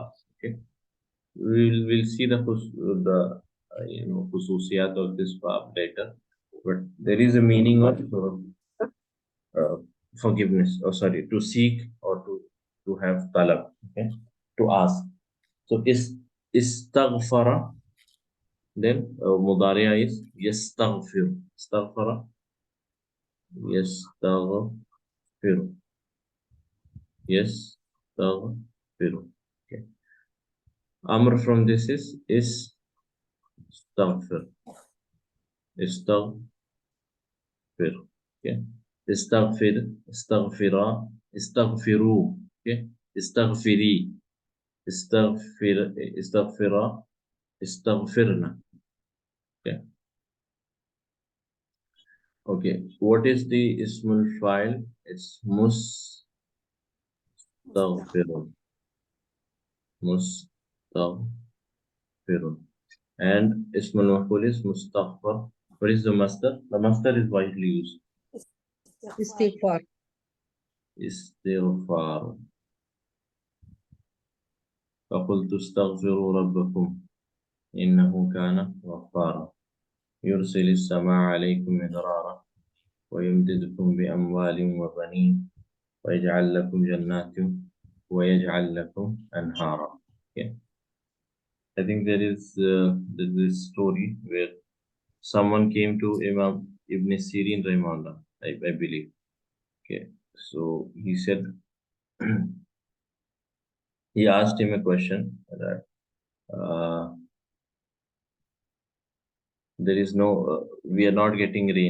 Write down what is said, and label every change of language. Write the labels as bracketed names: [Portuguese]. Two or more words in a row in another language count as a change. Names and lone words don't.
[English] Okay, we'll see the khususiyat of this bab later, but there is a meaning of forgiveness, or sorry, to seek or to have talab. Okay, to ask. So istaghfara, then mudari'a is yastaghfir. [Arabic] استغفر يستغفر. [English] Yastaghfir. Okay. Amr from this is istaghfir. Istaghfir. Okay. [Arabic] استغفر، استغفرا، استغفروا. [English] Okay. [Arabic] استغفري، استغفرا، استغفرن. [English] Okay. Okay. What is the [Arabic] اسم الفاعل? [English] It's mustaghfirun. [Arabic] Mustaghfirun. [English] And [Arabic] اسم المفعول [English] is mustaghfar. What is the masdar? The masdar is widely used. [Arabic] استغفار Istighfar. فقلت استغفروا ربكم إنه كان غفارا يرسل السماء عليكم مدرارا ويمددكم بأموال وبنين ويجعل لكم جنات ويجعل لكم أنهارا. [English] Okay. I think there is this story where someone came to Imam Ibn Sirin Rahimahullah, I believe. Okay, so he said, he asked him a question that there is no, we are not getting rain.